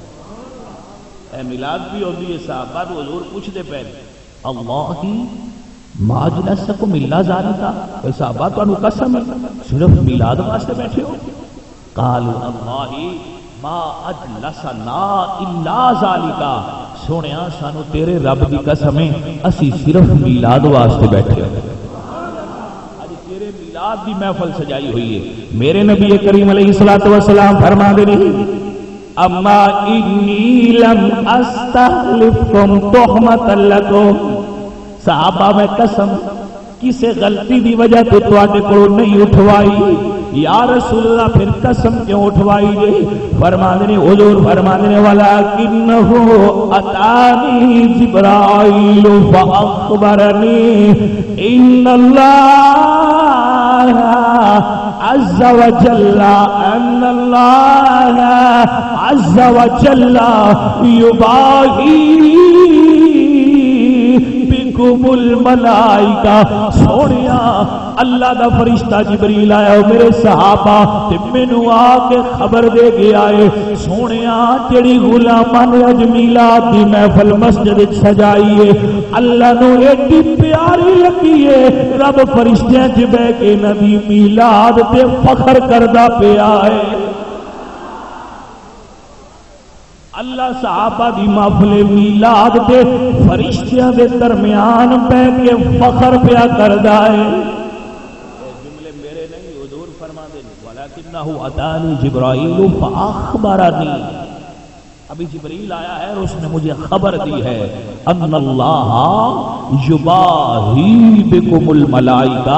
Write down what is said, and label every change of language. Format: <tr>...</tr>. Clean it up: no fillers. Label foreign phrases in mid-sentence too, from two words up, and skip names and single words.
<ur>اے میلاد بھی ہوتی ہے صحابہ تو حضور پوچھتے پہ</ur> <ar>اللہ ما اجلسکم الا ذالکا.</ar> <pa>اے صحابہ تو انہوں قسم ہے صرف میلاد واسطے بیٹھے ہو.</pa> <ar>قالوا اللہ ما اجلسنا الا ذالکا.</ar> <pa>سونیا سانو تیرے رب دی قسم ہے اسی صرف میلاد واسطے بیٹھے ہو. میلاد دی محفل سجائی ہوئی ہے. میرے نبی کریم علیہ الصلوۃ والسلام فرما دے</pa> <ar>اما انی لم استخلفکم تہمۃ لکم.</ar> <pa>صحابہ میں قسم کسے غلطی دی وجہ تو تواڈے کول نہیں اٹھوائی. یا رسول اللہ پھر قسم کیوں اٹھوائی جے؟ فرما دے حضور فرما دے</pa> <ar>ولکنہ اتانی جبرائیل فاخبرنی ان اللہ عز وجل ان اللہ عز وجل یباہی بکم الملائکہ.</ar> <pa>سونیا اللہ دا فرشتہ جبریل آیا میرے صحابہ تے مینوں آ کے خبر دے گیا ہے سونیا جڑی غلاماں نے اج میلاد دی محفل مسجد وچ سجائی ہے اللہ نو ایڈی پیاری لگی ہے رب فرشتیاں وچ بیٹھ کے نبی میلاد تے فخر کردا پیا ہے. اللہ صحابہ دی محفل میلاد تے فرشتیاں دے درمیان بیٹھ کے فخر پیا کردا ہے. جملے میرے نہیں حضور فرما دے</pa> <ar>ولکنہ اتانی جبرائیل فاخبرنی.</ar> <ur>ابھی جبریل آیا ہے اور اس نے مجھے خبر دی ہے</ur> <ar>ان اللہ یباہی بکم الملائکہ.</ar>